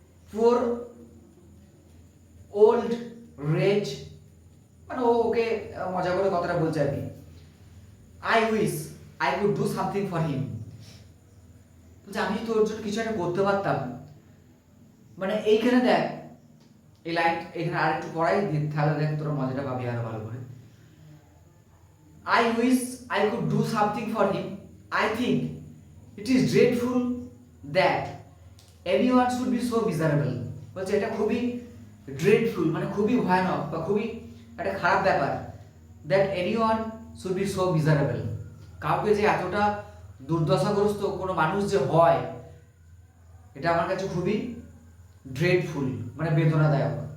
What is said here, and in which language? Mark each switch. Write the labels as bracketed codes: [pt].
[en] poor old rage, [bn] মানে ও ওকে মজা করে কথাটা বলছে আর কি। [en] I wish I could do something for him, [bn] বলছে আমি তোর জন্য কিছু একটা করতে পারতাম। মানে এইখানে দেখ এই লাইন, এখানে আরেকটু পড়াই তাহলে দেখ তোরা মজাটা পাবি আরো ভালো করে। [en] I wish I could do something for him. I think it is dreadful that anyone should be so miserable. [bn] বলছে এটা খুবই dreadful, মানে খুবই ভয়ানক বা খুবই একটা খারাপ ব্যাপার, [en] that anyone should be so miserable. [bn] কাউকে যে এতটা দুর্দশাগ্রস্ত কোনো মানুষ যে হয় এটা আমার কাছে খুবই dreadful, মানে বেদনাদায়ক।